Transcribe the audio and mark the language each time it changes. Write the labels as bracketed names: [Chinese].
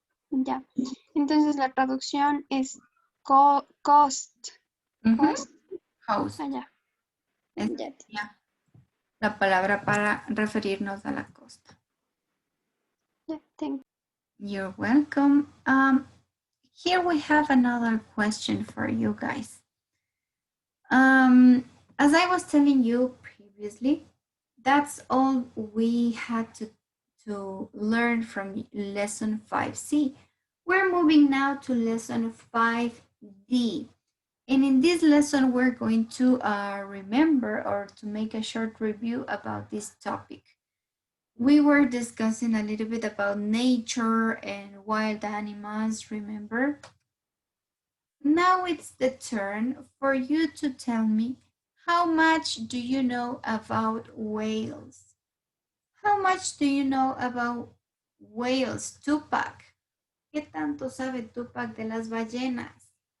[Spanish] Ya, entonces la traducción es cost. [English] Cost. Coast. [Spanish] Ya. Es la palabra para referirnos a la costa. [English] Yeah, thank You're welcome. Here we have another question for you guys. As I was telling you previously, that's all we had to learn from lesson 5C. We're moving now to lesson 5D. And in this lesson, we're going to remember or to make a short review about this topic. We were discussing a little bit about nature and wild animals, remember? Now it's the turn for you to tell me, how much do you know about whales? How much do you know about whales, Tupac? [Spanish] ¿Qué tanto sabe Tupac de las ballenas?